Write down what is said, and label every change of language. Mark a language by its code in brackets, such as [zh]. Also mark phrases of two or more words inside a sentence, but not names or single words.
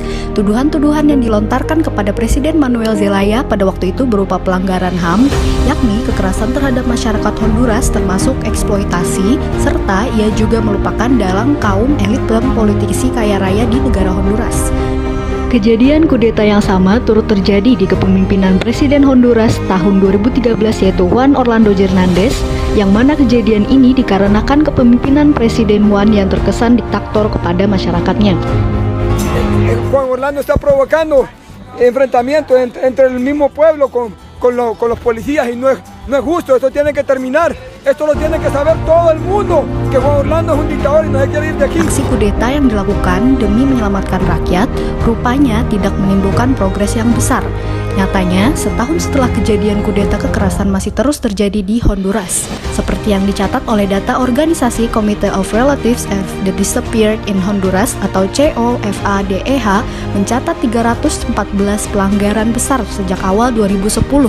[id] Tuduhan-tuduhan yang dilontarkan kepada Presiden Manuel Zelaya pada waktu itu berupa pelanggaran HAM, yakni kekerasan terhadap masyarakat Honduras termasuk eksploitasi, serta ia juga melupakan dalang kaum elit dan politisi kaya raya di negara Honduras. Kejadian kudeta yang sama turut terjadi di kepemimpinan Presiden Honduras tahun 2013, yaitu Juan Orlando Hernández, yang mana kejadian ini dikarenakan kepemimpinan Presiden Juan yang terkesan diktator kepada masyarakatnya. [es] Juan Orlando está provocando enfrentamientos entre el mismo pueblo con los policías y no es justo, esto tiene que terminar. Esto lo tiene que saber todo el mundo, que Juan Orlando es un dictador y no se quiere ir de aquí. [id] Aksi kudeta yang dilakukan demi menyelamatkan rakyat rupanya tidak menimbulkan progres yang besar. Nyatanya, setahun setelah kejadian kudeta, kekerasan masih terus terjadi di Honduras. Seperti yang dicatat oleh data organisasi Committee of Relatives of the Disappeared in Honduras atau COFADEH, mencatat 314 pelanggaran besar sejak awal 2010.